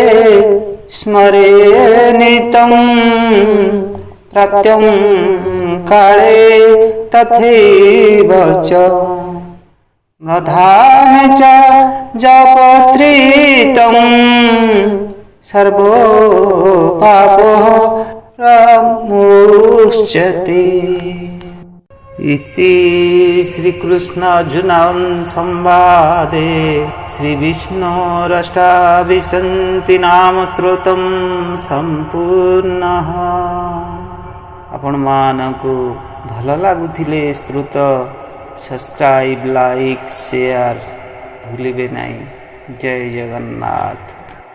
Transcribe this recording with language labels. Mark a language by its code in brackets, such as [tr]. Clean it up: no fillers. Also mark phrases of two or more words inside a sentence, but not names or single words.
[sa] स्मरेन्नित्यं प्रत्यं काले तथैव च प्रधाने च जपत्रितं सर्वो पापो प्रमुच्यते। इति श्रीकृष्ण अर्जुन संवादे श्रीविष्णोरष्टाविंशति नाम स्तोत्रं संपूर्णः। [or] ଆପଣ ମାନଙ୍କୁ ଭଲ ଲାଗୁଥିଲେ ସ୍ତୋତ୍ର [en] subscribe like share [or] ଭୁଲିବେ ନାହିଁ। ଜୟ ଜଗନ୍ନାଥ।